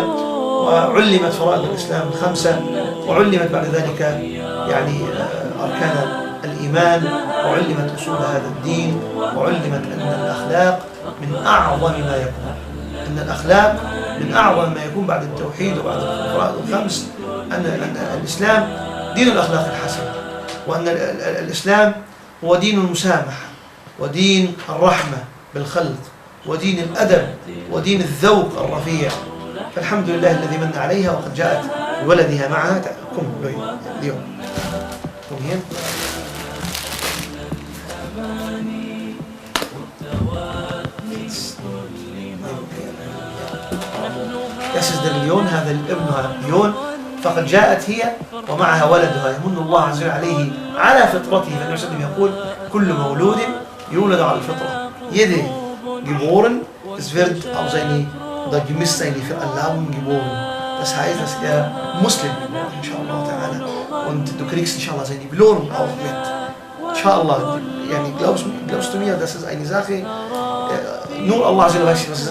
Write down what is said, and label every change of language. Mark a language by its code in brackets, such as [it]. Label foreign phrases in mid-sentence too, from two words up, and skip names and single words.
[ar] وعلمت فرائض الإسلام الخمسة، وعلمت بعد ذلك يعني أركان الإيمان، وعلمت أصول هذا الدين، وعلمت أن الأخلاق من أعظم ما يكون، أن الأخلاق من أعظم ما يكون بعد التوحيد وبعد الفرائض الخمس، أن الإسلام دين الأخلاق الحسنة، وأن الإسلام هو دين المسامحة ودين الرحمة بالخلق ودين الأدب ودين الذوق الرفيع. فالحمد لله الذي من عليها، وقد جاءت بولدها معها. اليوم. مهم. [de] Das ist der Lion, [ar] هذا ابنها ليون. فقد جاءت هي ومعها ولدها يمن الله عز وجل عليه على فطرته. فالنبي صلى الله عليه وسلم يقول كل مولود يولد على الفطرة. [de] Jede geboren, es wird auf seine oder gemäß seine Veranlagung geboren. Das heißt, dass er Muslim wird, [ar] إن شاء الله تعالى. [de] Und du kriegst inshallah seine Belohnung auch mit. Inshallah, yani, glaubst du mir, das ist eine Sache, nur Allah weiß, was ist das.